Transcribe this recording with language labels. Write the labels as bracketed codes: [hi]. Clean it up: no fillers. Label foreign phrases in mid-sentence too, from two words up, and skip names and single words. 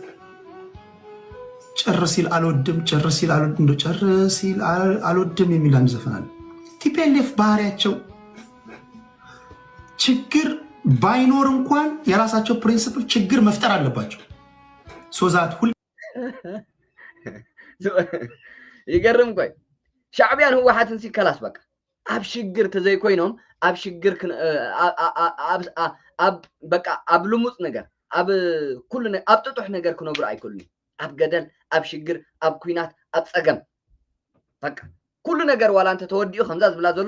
[am] ጨርሲል አልወድም የሚል አንድ ዘፈን አለ ቲፒኤልኤፍ ባህሪያቸው ችግር ባይኖር እንኳን የራሳቸው ፕሪንሲፕል ችግር መፍጠር አለባቸው ሶዛት ሁሉ ይገርም ቆይ [ti] ሻዕቢያን ህወሓትን ሲከላስ በቃ ኣብ ሽግር ተዘይ ኮይኖም ኣብ ሽግር በቃ ኣብ ልሙፅ ነገር ኣብ ኩሉ ኣብ ጥጡሕ ነገር ክነብሩ ኣይክእሉን ኣብ ገደል ኣብ ሽግር ኣብ ኩናት ኣብ ፀገም በቃ ኩሉ ነገር ዋላ እንተ ተወዲኡ ከምዛ ዝብላ ዘሎ